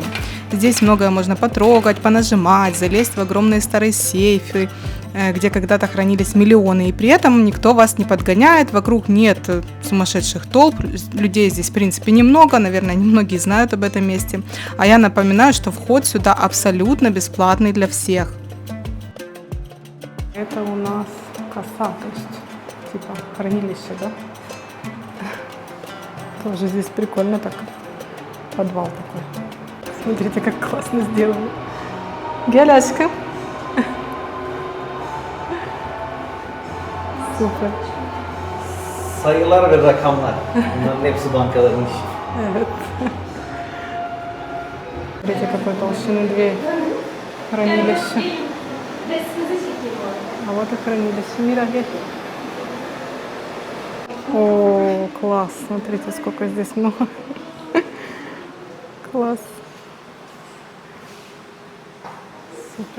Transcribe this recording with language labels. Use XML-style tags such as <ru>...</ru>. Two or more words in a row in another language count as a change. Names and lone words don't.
<ru>Здесь многое можно потрогать, понажимать, залезть в огромные старые сейфы, где когда-то хранились миллионы, и при этом никто вас не подгоняет, вокруг нет сумасшедших толп, людей здесь в принципе немного, наверное, немногие знают об этом месте, а я напоминаю, что вход сюда абсолютно бесплатный для всех. Это у нас коса, то есть типа хранилище, да? Тоже здесь прикольно так, подвал такой. Смотрите, как классно сделано. Геляшка.</ru> <tr>Süper. Sayılar ve rakamlar. Bunların hepsi bankaların işi. Evet.</tr> <ru>Смотрите, какой толщины дверь. Хранилище. А вот и хранилище. Мира. О, класс. Смотрите, сколько здесь много. Класс. Супер.</ru>